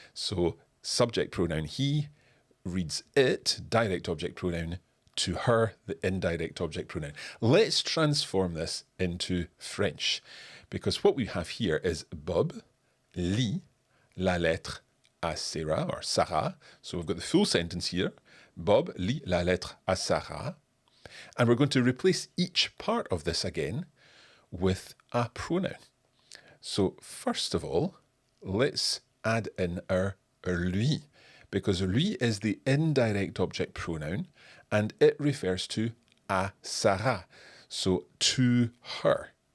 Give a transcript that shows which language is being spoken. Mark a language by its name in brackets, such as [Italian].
[English] So subject pronoun he reads it, direct object pronoun, to her, the indirect object pronoun. Let's transform this into French, because what we have here is [French] Bob lit la lettre à Sarah, [English] or Sarah. So we've got the full sentence here. [French] Bob lit la lettre à Sarah. [English] And we're going to replace each part of this again with a pronoun. So first of all, let's add in our lui, because lui is the indirect object pronoun and it refers to [French] à Sarah, [English] so to her.